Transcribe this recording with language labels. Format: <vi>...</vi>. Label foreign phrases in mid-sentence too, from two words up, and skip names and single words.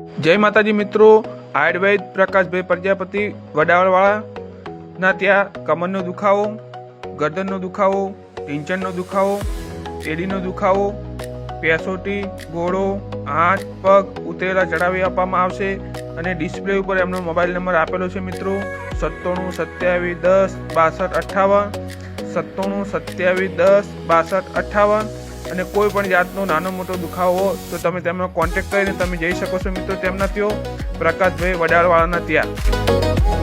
<gu>જય માતાજી મિત્રો, આયુર્વેદ પ્રકાશભાઈ પ્રજાપતિ વડાવળવાળા ત્યાં કમરનો દુખાવો, ગર્દનનો દુખાવો, ઢીંચણનો દુખાવો, એડીનો દુખાવો, પેસોટી, ઘોડો, હાથ પગ ઉતરેલા ચઢાવી આપવામાં આવશે અને ડિસ્પ્લે ઉપર એમનો મોબાઈલ નંબર આપેલો છે મિત્રો 97 27 10 62 58 97 27 10 62 58 અને કોઈ પણ જાતનો નાનો મોટો દુખાવો હોય તો તમે તેમનો કોન્ટેક્ટ કરીને તમે જઈ શકો છો મિત્રો તેમના ત્યાં પ્રકાશભાઈ વડાળવાળાના ત્યાં।</gu>